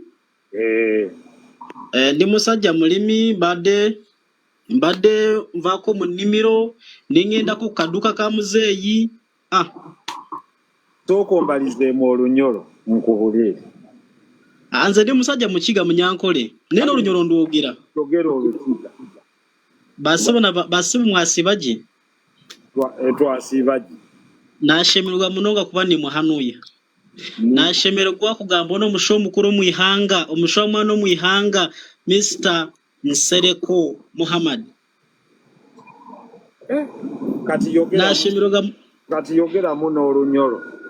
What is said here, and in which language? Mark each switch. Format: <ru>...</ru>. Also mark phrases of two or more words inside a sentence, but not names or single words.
<lg>Ndi musajja mulimi mbadde nvaako mu nnimiro nengenda ku kaduka ka muzeeyi. Sooka ombalizeemu Olunyoro nkubulire. Nze ndi musajja Mukiga Munyankole naye n'Olunyoro ndwogera. Togera Olukiga.</lg> <cgg>Basibu mwasibagi. Twasibagi. Nashemererwa munonga kuba ndi muhanuya. Nashemererwa kugamba n'omusho omukuru mu ihanga, omusho omwana mu ihanga Mr. Nsereko Muhammad.</cgg> <lg>Kati yogera muno Olunyoro.</lg>